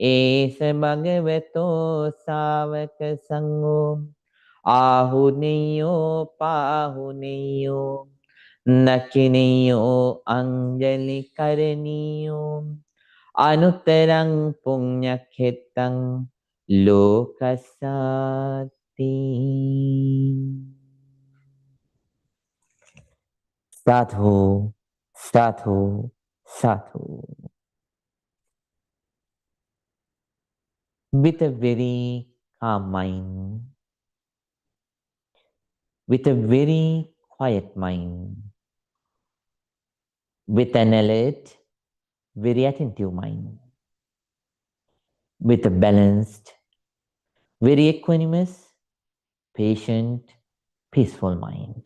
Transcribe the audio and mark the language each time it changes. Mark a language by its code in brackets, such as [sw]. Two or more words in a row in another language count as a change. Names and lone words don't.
[pi] एष भगवतो सावक संगो आहुनेयो पाहुनेयो नचिनेयो अंजलि करनीयो अनुत्तरं पुण्यक्षेत्रं लोकसाति साधु साधु साधु. [en] With a very calm mind, with a very quiet mind, with an alert, very attentive mind, with a balanced, very equanimous, patient, peaceful mind.